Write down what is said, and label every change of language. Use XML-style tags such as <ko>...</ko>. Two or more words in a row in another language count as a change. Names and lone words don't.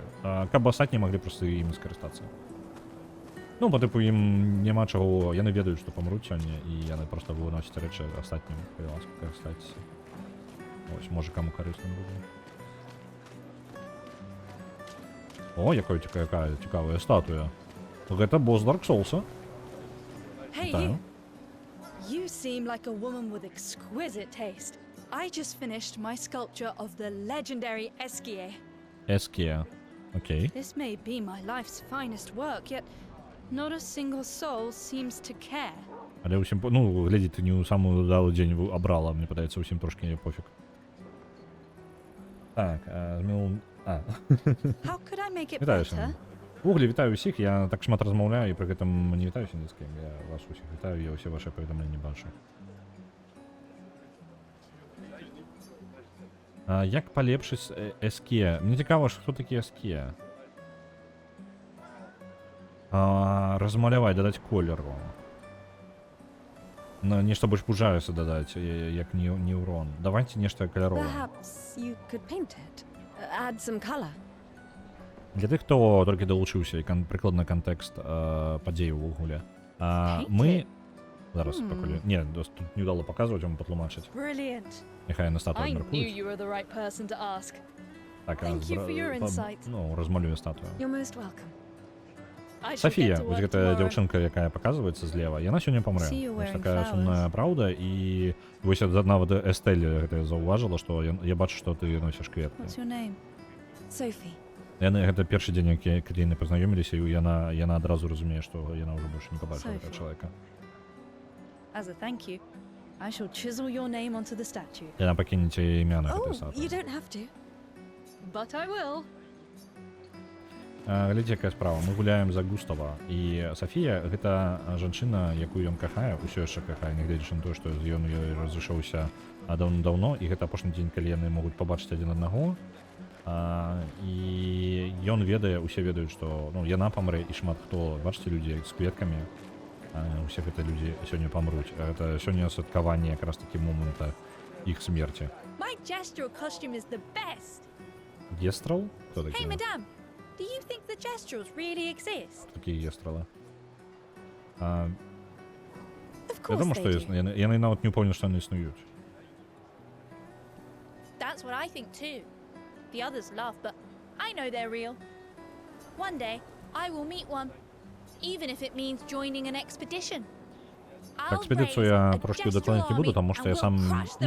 <be>Каб астатнія маглі проста імі скарыстацца. Ну, па тыпу ім няма чаго, яны ведаюць, што памруць сёння, і яны проста выносяць рэчы астатнім, калі ласка, карыстайцеся. Ось, можа, каму карысна будзе. О, якая цікавая статуя. Гэта босс Dark Souls'а.</be> <en>Hey, you seem like a woman with exquisite taste. I just finished my sculpture of the legendary Esquier. Esquier, окей. This may be my life's finest work, yet not a single soul seems to care.</en> <be>Але ўсім, ну, глядзі, ты не ў самую удалый дзень абрала, мне падаецца, ўсім трошкі пофіг. Так,</be> <en>How could I make it</en> <be>вітаю</be> <en>better?</en> <be>Углі, вітаю ўсіх, я так шмат размаўляю, і пры гэтым не вітаюся ні з кім. Я вас усіх вітаю, я ўсе ваши паведамленні бачу. Як палепшыць Esquier? Мне цікава, што такі Esquier. Размаляваць, дадаць колеру. Нешта больш пужаюся дадаць, як неўрон. Давайце нешта каляровае.</be> <en>Perhaps you could paint it. Add some color.</en> <be>Для тых, хто толькі далучыўся і прыкладна кантэкст падзей увогуле. Мы зараз пакуль... Не, тут не ўдала паказваць, вам патлумачыць.</be> <en>Brilliant.</en> <be>Няхай на статую</be> <en>I knew</en> <be>меркуюць.</be> <en>you were the right person to ask.</en> <be>Так,</be> <en>Thank you for your insight.</en> <be>Ну, размалюю статую.</be> <en>You're most welcome. I shall</en> <be>Сафія,</be> <en>get to</en> <be>вось</be> <en>work</en> <be>гэтая</be> <en>tomorrow.</en> <be>дзяўчынка, якая паказваецца злева, яна сёння памрэ.</be> <en>See you</en> <be>Вось</be> <en>wearing</en> <be>такая сумная праўда, і вось нават Эстэль гэта заўважыла, што я бачу, што ты носіш кветкі.</be> <en>What's your name? Sophie.</en> <be>Гэта першы дзень, калі яны пазнаёміліся, і яна адразу разумее, што яна ўжо больш не пабачыла гэтага чалавека.</be> <en>As a thank you, I shall chisel your name onto the statue.</en> <be>Яна пакіне цяе імя на</be> <en>Oh,</en> <be>гэтай статуі.</be> <en>you don't have to. But I will.</en> <be>Глядзі, якая справа. Мы гуляем за Густава, і Сафія гэта жанчына, якую ён кахае, усё яшчэ кахае, нягледзячы на тое, што ён ёй разышоўся даўно, і гэта апошні дзень, калі яны могуць пабачыць адзін аднаго. І ён ведае, усе ведаюць, што яна памрэ, і шмат хто, бачыце, людзі з кветкамі, усе гэтыя людзі сёння памруць. Гэта сёння святкаванне якраз такі моманта іх смерці.</be> <en>My gestural costume is the best.</en> <be>Гестрал? Хто такі?</be> <en>Hey, madame, do you think the gestrals really exist?</en> <be>Такія гестралы.</be> <en>Of course</en> <be>Вядома,</be> <en>they</en> <be>што</be> <en>do.</en> <be>яны нават не ўпэўнены, што яны існуюць.</be> <en>That's what I think too. The others laugh, but I know they're real. One day, I will meet one, even if it means joining an expedition. I'll</en> <be>Экспедыцыю</be> <en>raise</en> <be>я</be> <en>a</en> <be>трошки</be> <en>gestural</en> <be>удакладніць не буду,</be> <en>army</en> <be>таму што</be> <en>and</en> <be>я</be> <en>we'll</en> <be>сам...</be> <en>crush the</en>